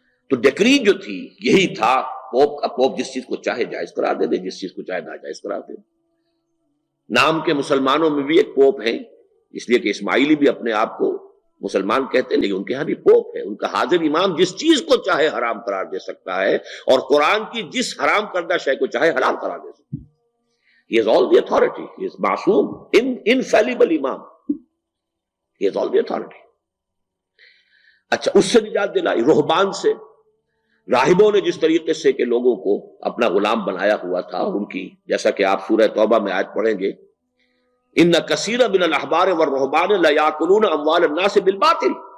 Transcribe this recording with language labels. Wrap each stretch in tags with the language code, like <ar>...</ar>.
<ur>تو ڈیکری جو تھی یہی تھا پوپ کا. پوپ جس چیز کو چاہے جائز کرا دے، جس چیز کو چاہے ناجائز کرا دے. نام کے مسلمانوں میں بھی ایک پوپ ہیں، اس لیے کہ اسماعیلی بھی اپنے آپ کو مسلمان کہتے ہیں، لیکن ان کے ہاں بھی پوپ ہے. ان کا حاضر امام جس چیز کو چاہے حرام قرار دے سکتا ہے اور قرآن کی جس حرام کردہ شے کو چاہے حلال قرار دے سکتا ہے.</ur> <en>He has all the authority. He is معصوم، infallible امام. He has all the authority.</en> <ur>اچھا، اس سے نجات دلائی رہبان سے. راہبوں نے جس طریقے سے کہ لوگوں کو اپنا غلام بنایا ہوا تھا، ان کی جیسا کہ آپ سورہ توبہ میں آیت پڑھیں گے،</ur> <ar>ان کثیر من الاحبار والرہبان لیاکلون اموال الناس بالباطل.</ar>